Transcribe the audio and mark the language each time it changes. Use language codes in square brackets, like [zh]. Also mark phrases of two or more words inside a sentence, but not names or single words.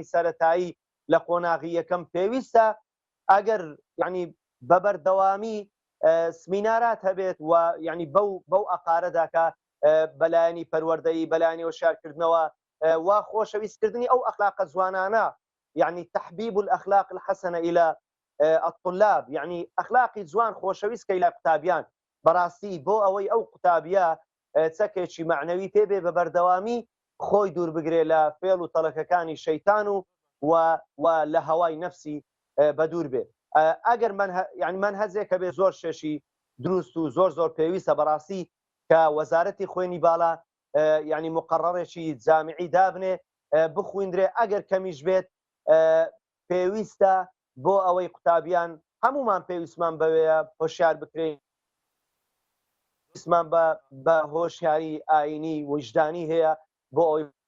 [ckb] سەرەتایی لە قۆناغی یەکەم پێویستە ئەگەر یعنی بەبەردەوامی سمینارات هەبێت و یعنی بەو ئەقارەدا کە بەلایەنی پەروەردەیی بەلایەنی وەشارکردنەوە و خۆشەویستکردنی ئەو ئەخلاقە جوانانە یعنی [ar] تحبیب الأخلاق الحسنة إلى الطلاب [ckb] یعنی ئەخلاقی جوان خۆشەویست کە لە قوتابیان بەڕاستی بۆ ئەوەی ئەو قوتابیە چەکێکی معنەوی پێبێ بە بەردەوامی خۆی دوور بگرێ لە فێڵ و تەڵەکەکانی شەیتان و لە هەوای نەفسی بە دوور بێ. ئەگەر یعنی من هەزێکە بێ زۆر شێشی دروست و زۆر پێویستە بەڕاستی کە وەزارەتی خوێنی باڵا یعنی مقرڕێکی جامعی دابنێ بخوێندرێ ئەگەر کەمیش بێت پێویستە بۆ ئەوەی قوتابیان هەمومان پێویستمان بەوەیە هۆشیار بکرێن پێویستمان بە هۆشیاری ئاینی وجدانی هەیە بۆ ئەوەی